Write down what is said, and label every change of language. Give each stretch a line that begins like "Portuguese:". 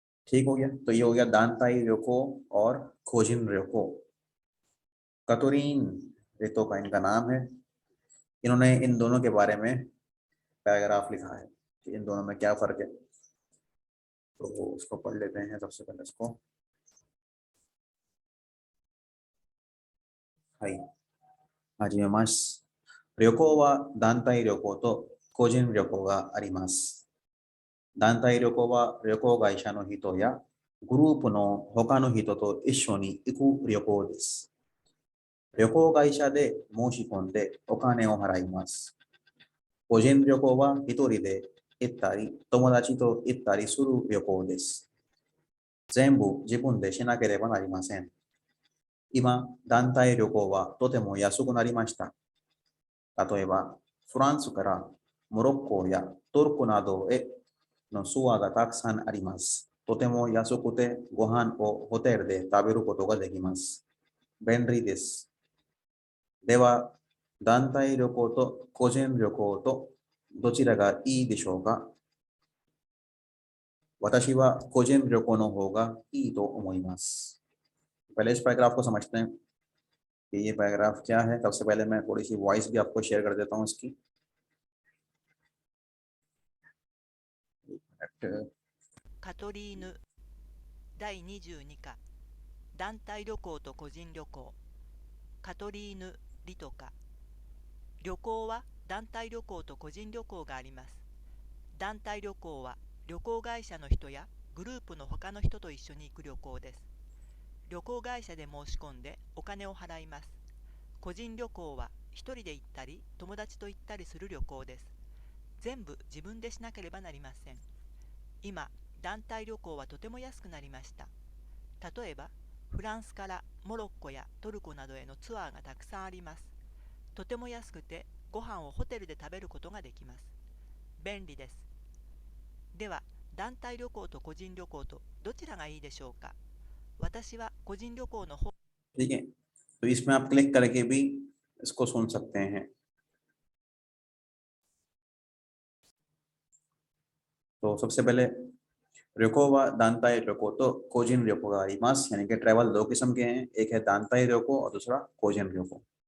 Hindi: ठीक हो गया, तो ये हो गया दानताई रोको और खोजिन रोको। कतुरीन रेतो का इनका नाम है। इन्होंने इन दोनों के बारे में पैराग्राफ लिखा है कि इन दोनों में क्या फर्क है। तो उसको पढ़ लेते हैं सबसे पहले इसको।
Japanese: हाई हाजी मास रोको व दानताई रोको तो कोजिन रोको गा अरिमास। 団体旅行は旅行会社の人やグループの他の人と一緒に行く旅行です。旅行会社で申し込んでお金を払います。個人旅行は一人で行ったり、友達と行ったりする旅行です。全部自分でしなければなりません。今、団体旅行はとても安くなりました。例えば、フランスからモロッコやトルコなどへのツアーがたくさんあります。とても安くてご飯をホテルで食べることができます。便利です。では、団体旅行と個人旅行とどちらがいいでしょうか？私は個人旅行の方がいいと思います。
Hindi: पहले इस पैराग्राफ को समझते हैं कि ये पैराग्राफ क्या है। सबसे पहले मैं थोड़ी सी वॉइस भी आपको शेयर कर देता हूँ इसकी।
Japanese: カトリーヌ第22課団体旅行と個人旅行カトリーヌ・リトカ旅行は団体旅行と個人旅行があります。団体旅行は旅行会社の人やグループの他の人と一緒に行く旅行です。旅行会社で申し込んでお金を払います。個人旅行は一人で行ったり友達と行ったりする旅行です。全部自分でしなければなりません。今、団体旅行はとても安くなりました。例えば、フランスからモロッコやトルコなどへのツアーがたくさんあります。とても安くて、ご飯をホテルで食べることができます。便利です。では、団体旅行と個人旅行とどちらがいいでしょうか？私は個人旅行の方。
Hindi: ठीक है, तो इसमें आप क्लिक करके भी इसको सुन सकते हैं। तो सबसे पहले
Japanese: रोको व दानताई रोको तो कोजिन रोको गा आरिमास,
Hindi: यानी कि ट्रैवल दो किस्म के हैं, एक है दानताई रोको और दूसरा कोजिन रोको।